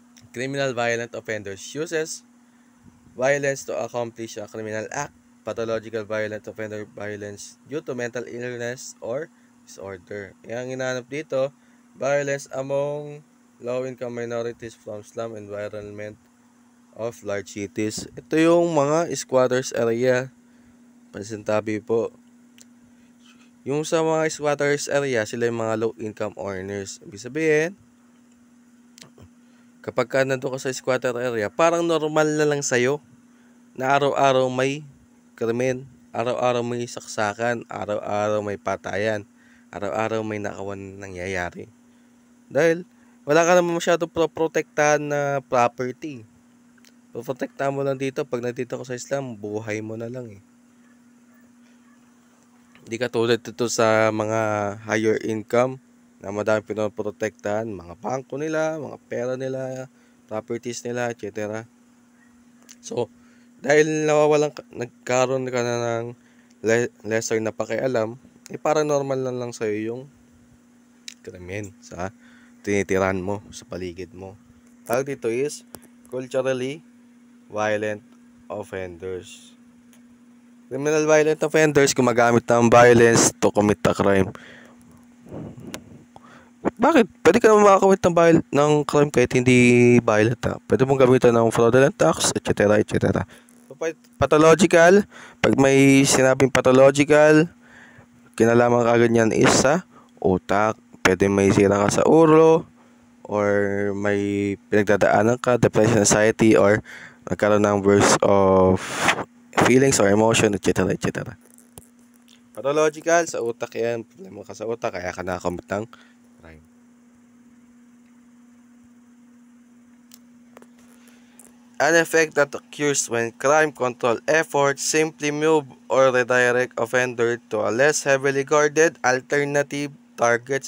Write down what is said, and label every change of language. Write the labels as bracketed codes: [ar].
[en] Criminal violent offenders uses violence to accomplish a criminal act. Pathological violent offender violence due to mental illness or disorder. [tl] Yang ginanap dito, [en] violence among low-income minorities from slum environment of large cities. [tl] Ito yung mga squatters area. Pansintabi po. Yung sa mga squatters area, sila yung mga low-income earners. Ibig sabihin, kapag ka nandun ka sa squatter area, parang normal na lang sa'yo na araw-araw may krimen, araw-araw may saksakan, araw-araw may patayan, araw-araw may nakawan nangyayari. Dahil wala ka naman masyadong protektahan na property. Protektahan mo lang dito, pag nandito ka sa Islam, buhay mo na lang eh. Hindi ka tulad dito sa mga higher income na madami pinoprotektahan, mga bangko nila, mga pera nila, properties nila, etc. So, dahil nagkaroon ka na ng lesser na pakialam, parang normal lang sa'yo yung krimen sa tinitiran mo, sa paligid mo. Tawag dito [en] is culturally violent offenders. Criminal violent offenders [tl] gumagamit ng [en] violence to commit a crime. [tl] Bakit? Pwede ka naman makakamit ng crime kahit hindi violent ha. Pwede mong gamitan ng fraudulent acts, etc. etc. So, pathological, pag may sinabing pathological, kinalaman kagad yan is sa utak. Pwede may sira ka sa ulo, or may pinagdadaanan ka, depression, anxiety, or nagkaroon ng burst of feelings or emotion, etc. etc. Pathological, sa utak yan. Problema ka sa utak, kaya ka nakakamit ng crime. [en] An effect that occurs when crime control efforts simply move or redirect offender to a less heavily guarded alternative targets.